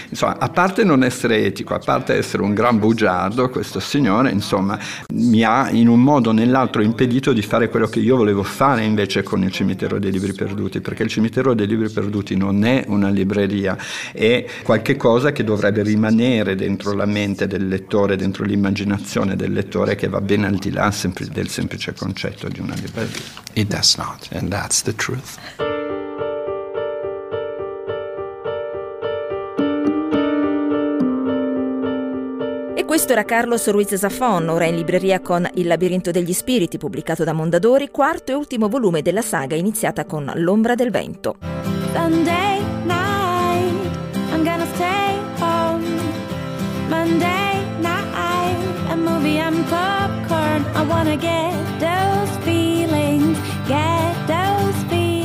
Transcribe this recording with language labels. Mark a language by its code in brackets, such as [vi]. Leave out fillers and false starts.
[it] Insomma, a parte non essere etico, a parte essere un gran bugiardo, questo signore, insomma, mi ha in un modo o nell'altro impedito di fare quello che io volevo fare invece con il cimitero dei libri perduti, perché il cimitero dei libri perduti non è una libreria, è qualche cosa che dovrebbe rimanere dentro la mente del lettore, dentro l'immaginazione del lettore, che va ben al di là del semplice concetto di una libreria. [en] It does not, and that's the truth. [it] Questo era Carlos Ruiz Zafón, ora in libreria con Il labirinto degli spiriti, pubblicato da Mondadori, quarto e ultimo volume della saga iniziata con L'ombra del vento. [en] Sunday night, I'm gonna stay home. Monday night, a movie and popcorn. I wanna get those feelings, get those feelings.